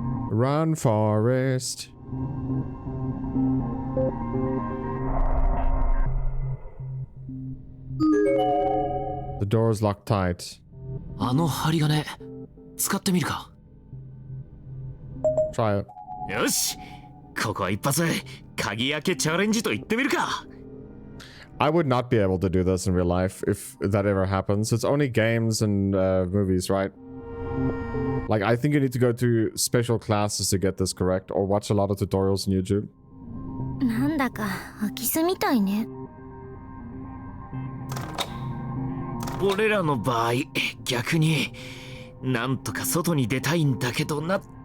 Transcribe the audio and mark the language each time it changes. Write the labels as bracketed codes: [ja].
[en] Run, Forest. The door is locked tight. [ja] あの針金使ってみるか。 [en] Try it. [ja] よし、ここは一発鍵開けチャレンジと言ってみるか。 [en] I would not be able to do this in real life if that ever happens. It's only games and movies, right? Like, I think you need to go to special classes to get this correct, or watch a lot of tutorials on YouTube. [ja] なんだか空き巣みたいね。俺らの場合、逆になんとか外に出たいんだけどな。